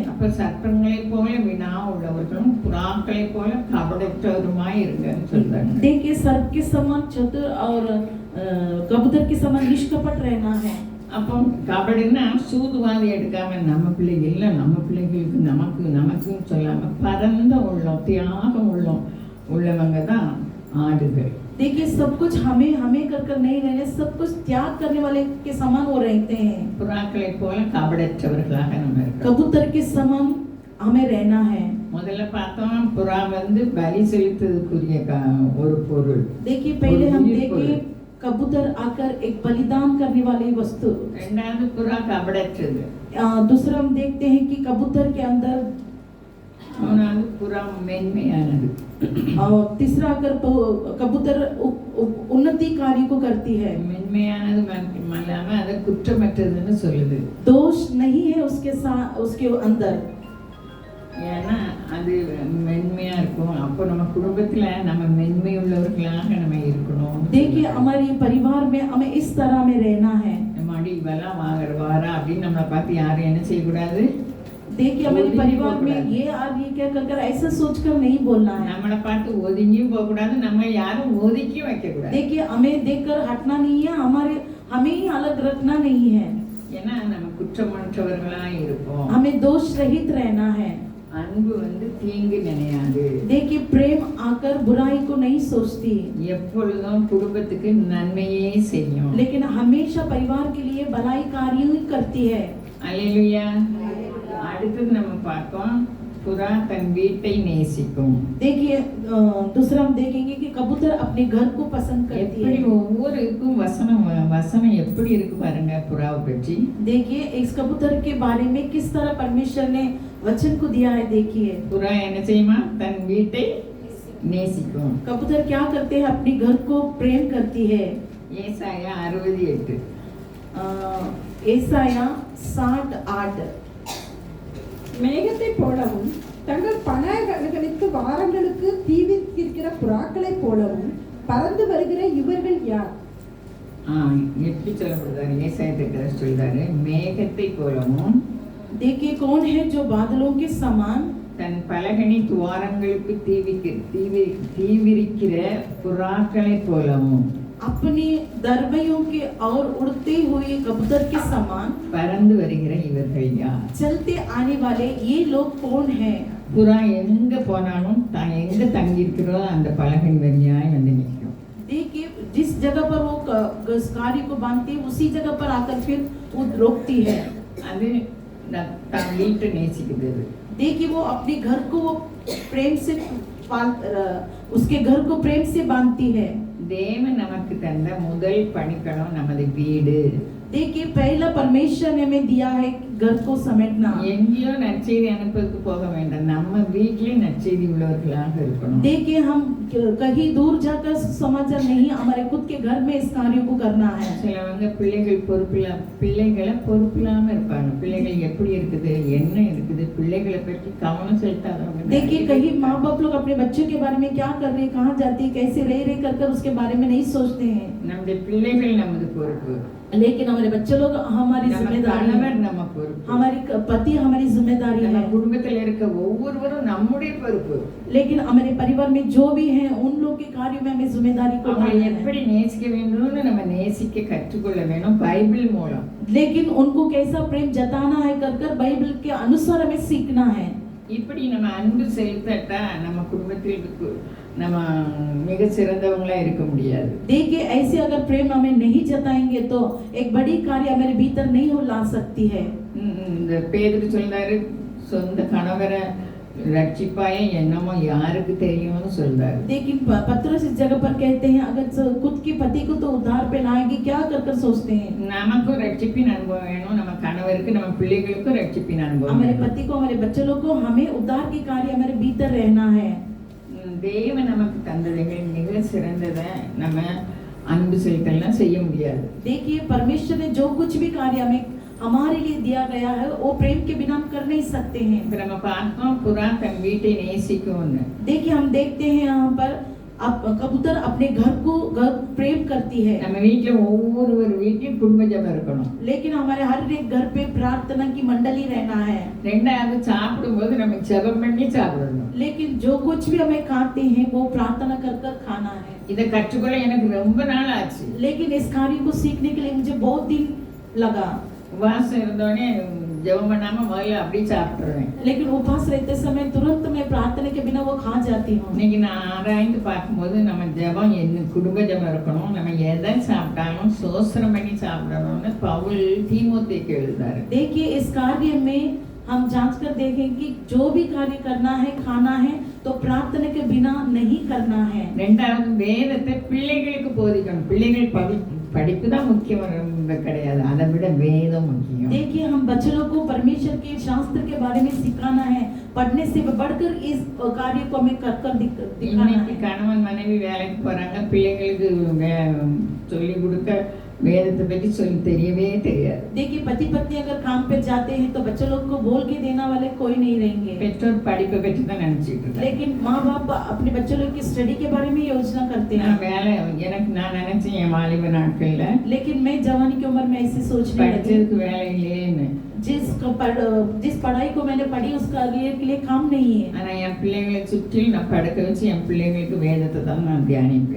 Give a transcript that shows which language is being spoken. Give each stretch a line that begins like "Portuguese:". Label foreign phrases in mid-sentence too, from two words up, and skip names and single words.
Tamil: அப்ப சர்ப்பங்களைப் போல வினா உள்ளவர்களும் புறாக்களைப் போல கபடற்றவருமாய் இருங்கன்னு சொல்றாங்க.
Hindi: देखिए सर्प के समान चतुर और कबूतर के समान निष्कपट रहना है।
Tamil: அப்போ கபடின்னா சூதுவாதி எடுக்காம நம்ம பிள்ளைகள் இல்லை, நம்ம பிள்ளைகளுக்கு நமக்குன்னு சொல்லாம பரந்த உள்ளம் தியாகம் உள்ளவங்க தான் ஆடுகள்.
Hindi: देखिए सब कुछ हमें कर कर नहीं रहने, सब कुछ त्याग करने वाले के समान वो रहते हैं.
Tamil: புறாக்களை போல கபடற்றவர்களாக நம்ம இருக்கோம்.
Hindi: कबूतर के समान हमें रहना है.
Tamil: முதல்ல பார்த்தோம் புறா வந்து பலி செலுத்துறதுக்குரிய ஒரு பொருள்.
Hindi: देखिए पहले हम देखे कबूतर आकर एक बलिदान करने वाली वस्तु.
Tamil: ரெண்டாவது புறா கபடற்றது.
Hindi: दूसरा हम देखते हैं कि कबूतर के अंदर
Tamil: மூணாவது புறா மென்மையானது.
Hindi: और तीसरा अगर कबूतर उन्नति कार्य को करती है.
Tamil: மென்மையானது மட்டுமல்லாம அது குற்றமற்றதுன்னு சொல்லுது.
Hindi: दोष नहीं है उसके साथ उसके अंदर.
Tamil: ஏன்னா அது மென்மையா இருக்கும். அப்போ நம்ம குடும்பத்துல நம்ம மென்மை உள்ளவர்களாக நம்ம இருக்கணும்.
Hindi: देखिए हमारे परिवार में हमें इस तरह में रहना है.
Tamil: மாடி இவெல்லாம் வாரா அப்படின்னு நம்மளை பார்த்து யாரும் என்ன செய்யக்கூடாது.
Hindi: देखिए हमारे परिवार में ये आज ये क्या कर ऐसा सोचकर नहीं बोलना है.
Tamil: நம்மளை பார்த்து ஒதுங்கியும் போக கூடாது, நம்ம யாரும் ஒதுக்கியும் வைக்க கூடாது.
Hindi: देखिए हमें देखकर हटना नहीं है, हमें ही अलग रखना नहीं है.
Tamil: ஏன்னா நம்ம குற்றமற்றவர்களா இருப்போம்.
Hindi: हमें दोष रहित रहना है.
Tamil: அன்பு வந்து தீங்கு நினையாது.
Hindi: देखिए प्रेम आकर बुराई को नहीं सोचती,
Tamil: எப்பொழுதும் குடும்பத்துக்கு நன்மையே செய்யும்.
Hindi: लेकिन हमेशा परिवार के लिए भलाई कार्य ही करती है.
Tamil: அல்லேலூயா. அடுத்து நம்ம பார்ப்போம் புறா தன் வீட்டை நேசிக்கும்.
Hindi: देखिए दूसरा हम देखेंगे कि कबूतर अपने घर को पसंद करती
Tamil: எப்படி
Hindi: है.
Tamil: ஒவ்வொருக்கும் வசனம் எப்படி இருக்கு பாருங்க புறாவை பற்றி.
Hindi: देखिए इस कबूतर के बारे में किस तरह परमेश्वर ने वचन को दिया है. देखिए
Tamil: புறா என்ன செய்யுமா தன் வீட்டை நேசிக்கும்.
Hindi: कबूतर क्या करते हैं, अपने घर को प्रेम करती है.
Tamil: ஏசாயா 68. ஏசாயா 68. மேகத்தை போலவும் தங்கள் பணங்களுக்கு வாரங்களுக்கு தீவிரிக்கிற புறாக்களைப் போலவும் பறந்து வருகிற இவர்கள் யார்? எப்படி சொல்லப்படுறாரு? ஏசாயா சொல்றாரு மேகத்தை போலவும்.
Hindi: देखिए कौन है जो बादलों के समान
Tamil: தன் பலகனி துவாரங்களுக்கு தீவிரிக்கிற புறாக்களை போலவும்
Hindi: अपनी दरबैयों के और उड़ते हुए कबूतर के समान
Tamil: பறந்து வருகிற இவர்கள் யார்?
Hindi: चलते आने वाले ये लोग कौन है?
Tamil: புறா எங்க போனாலும் தான் எங்க தங்கி இருக்கிறோ அந்த பலகனி வழியாய் வந்து நிற்கும்.
Hindi: देखिए जिस जगह पर वो कार्य को बांधती है उसी जगह पर आकर फिर वो रोकती है.
Tamil: அது தன் வீட்டை நேசிக்குது.
Hindi: देखिए वो अपने घर को प्रेम से उसके घर को प्रेम से बांधती है.
Tamil: தேவன் நமக்கு தந்த முதல் பணிக்களம் நமது வீடு.
Hindi: देखिए पहला परमेश्वर ने हमें दिया है घर को समेटना.
Tamil: எங்கேயோ நற்செய்தி அனுப்புறதுக்கு போக வேண்டாம், நம்ம வீட்டிலே நற்செய்தி உள்ளவர்களாக இருக்கணும்.
Hindi: देखिए हम कहीं दूर जाकर समाचार नहीं, हमारे खुद के घर में इस कार्य को करना है.
Tamil: சிலவங்க பிள்ளைகளை பொறுப்பில்லாம இருப்பாங்க. பிள்ளைகள் எப்படி இருக்குது, என்ன இருக்குது, பிள்ளைகளை பற்றி கவனம் செலுத்தாதவங்க.
Hindi: देखिए कहीं माँ बाप लोग अपने बच्चों के बारे में क्या कर रहे हैं, कहाँ जाती है, कैसे रह रहे कर उसके बारे में नहीं सोचते हैं.
Tamil: நம்முடைய பிள்ளைகள் நமது பொறுப்பு.
Hindi: लेकिन हमारे बच्चे लोग हमारी जिम्मेदारी है.
Tamil: நம்ம பொறுப்பு.
Hindi: हमारी पति हमारी जिम्मेदारी
Tamil: நம்ம
Hindi: है.
Tamil: குடும்பத்தில் இருக்க ஒவ்வொருவரும் நம்முடைய பொறுப்பு.
Hindi: लेकिन हमारे परिवार में जो भी हैं उन लोग के कार्यों में हमें जिम्मेदारी को
Tamil: அவங்களை
Hindi: उठाना है.
Tamil: எப்படி நேசிக்க வேண்டும்னு நம்ம நேசிக்க கற்றுக்கொள்ள வேணும் பைபிள் மூலம்.
Hindi: लेकिन उनको कैसा प्रेम जताना है कर बाइबल के अनुसार हमें सीखना है.
Tamil: இப்படி நம்ம அன்பு செலுத்தட்டா நம்ம குடும்பத்தில் நம்ம மிக சிறந்தவங்களா இருக்க முடியாது.
Hindi: देखिए ऐसे अगर प्रेम हमें नहीं जताएंगे तो एक बड़ी कार्य हमारे भीतर नहीं हो ला सकती है.
Tamil: இந்த பேதுரு சொல்றாரு சொந்த கணவரை ரட்சிப்பாயே என்னமோ யாருக்கு தெரியும்னு சொல்றாரு.
Hindi: लेकिन पतरस इस जगह पर कहते हैं अगर खुद के पति को तो उद्धार पे लाएंगे क्या कर सोचते हैं.
Tamil: நமக்கும் ரட்சிப்பின் அனுபவம் வேணும், நம்ம கணவருக்கு நம்ம பிள்ளைகளுக்கும் ரட்சிப்பின் அனுபவம்.
Hindi: हमारे पति को हमारे बच्चे लोग को हमें उद्धार के कार्य हमारे भीतर रहना है.
Tamil: தேவன் நமக்கு தந்ததைகள் மிக சிறந்ததை நம்ம அன்பு செலுத்தலாம் செய்ய முடியாது.
Hindi: देखिए परमेश्वर ने जो कुछ भी कार्य हमें हमारे लिए दिया गया है वो प्रेम के बिना हम कर नहीं सकते हैं.
Tamil: இப்ப நம்ம பார்த்தோம் புறா தன் வீட்டை நேசிக்கும்னு.
Hindi: देखिए हम देखते हैं यहाँ पर अब कबूतर अपने घर को प्रेम करती है.
Tamil: நம்ம வீட்ல ஒவ்வொரு வீட்லயும் குடும்ப ஜெபம் இருக்கணும்.
Hindi: लेकिन हमारे हर एक घर पे प्रार्थना की मंडली रहना है.
Tamil: ரெண்டாவது சாப்பிடும்போது நம்ம ஜெபம் பண்ணி சாப்பிடணும்.
Hindi: लेकिन जो कुछ भी हमें खाते हैं वो प्रार्थना कर खाना है.
Tamil: இதை கற்றுக்கொள்ள எனக்கு ரொம்ப நாள் ஆச்சு.
Hindi: लेकिन इस कार्य को सीखने के लिए मुझे बहुत दिन लगा।
Tamil: உபவாசம் இருந்தோடனே ஜெபம் பண்ணாம முதல்ல அப்படியே சாப்பிட்டுருவேன்.
Hindi: लेकिन उपवास रहते समय तुरंत मैं प्रार्थना के बिना वो खा जाती हूँ।
Tamil: இன்னைக்கு நான் ஆராய்ந்து பார்க்கும்போது நம்ம ஜெபம் என்ன குடும்ப ஜெபம் இருக்கணும், நம்ம எதை சாப்பிட்டாலும் சோசனம் பண்ணி சாப்பிடணும்னு பவுல் தீமோத்தேயுக்கு எழுதுறாரு.
Hindi: देखिए इस कार्य में हम जांच कर देखें कि जो भी कार्य करना है खाना है तो प्रार्थना के बिना नहीं करना है।
Tamil: ரெண்டாவது வேதத்தை பிள்ளைகளுக்கு போதிக்கணும். பிள்ளைகள் படிப்பு தான் முக்கியம் கிடையாது, அதை விட வேதம் முக்கியம்.
Hindi: देखिए हम बच्चों को परमेश्वर के शास्त्र के बारे में सिखाना है, पढ़ने से बढ़कर इस कार्य को हमें कर दिखाना है।
Tamil: கணவன் மனைவி வேலைக்கு போறாங்க, பிள்ளைகளுக்கு சொல்லி கொடுக்க வேதத்தை பற்றி சொல்லி தெரியவே தெரியாது.
Hindi: देखिए पति पत्नी अगर काम पे जाते हैं तो बच्चों लोग को बोल के देना वाले कोई नहीं रहेंगे।
Tamil: பெற்றோர் படிப்பை பற்றி தான் நினைச்சிட்டு இருக்காங்க.
Hindi: लेकिन माँ बाप अपने बच्चों लोग की स्टडी के बारे में योजना करते हैं।
Tamil: நான் निனைச்சேன் என் வாலிப நாட்கள்ல,
Hindi: लेकिन मैं जवानी की उम्र में ऐसे सोचने लगी
Tamil: படிச்சதுக்கு வேலை இல்லையேன்னு.
Hindi: जिस पढ़ाई को मैंने पढ़ी उसका के लिए काम नहीं है।
Tamil: ஆனா என் பிள்ளைகளை சுற்றி நான் படுக்க வச்சு என் பிள்ளைகளுக்கு வேதத்தை தான் நான் தியானிப்பேன்.